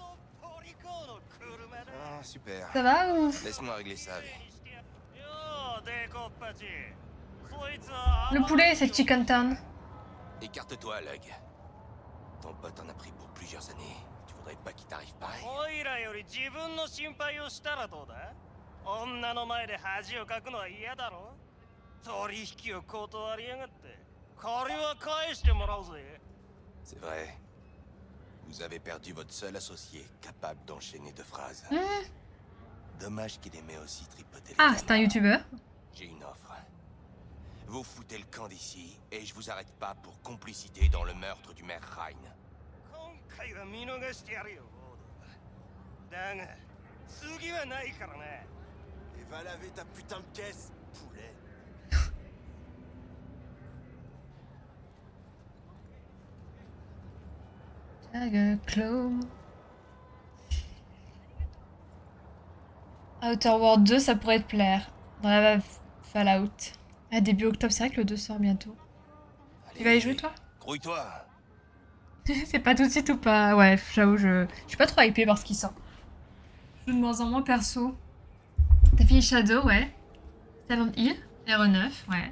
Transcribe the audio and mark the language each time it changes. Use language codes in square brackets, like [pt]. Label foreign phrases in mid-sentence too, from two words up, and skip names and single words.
[fr] Ah, super. Ça va ou... Laisse-moi régler ça, allez. Le poulet, c'est [en] Chicken Town. [fr] Écarte-toi, Lug. Ton pote en a pris pour plusieurs années. Tu voudrais pas qu'il t'arrive pareil? [ja] 女の前で恥をかくのは嫌だろ。取引を断りやがって。借りは返してもらうぜ。 [fr] C'est vrai. Vous avez perdu votre seul associé capable d'enchaîner deux phrases. Dommage qu'il aimait aussi tripoter les Ah, c'est un youtubeur. J'ai une offre. Vous foutez le camp d'ici et je vous arrête pas pour complicité dans le meurtre du maire Ryan. [ja] 今回は見逃してやるよ。だが次はないからな。 [fr] Et va laver ta putain de caisse, poulet. Claw. Outer World 2, ça pourrait te plaire. Dans la Fallout. Ah, début octobre, c'est vrai que le 2 sort bientôt. Tu vas y jouer, toi? Grouille-toi. C'est pas tout de suite ou pas? Ouais, j'avoue, je suis pas trop hypée par ce qui sort. Je joue de moins en moins perso. T'as fini Shadow, ouais. Silent Hill, RE9, ouais.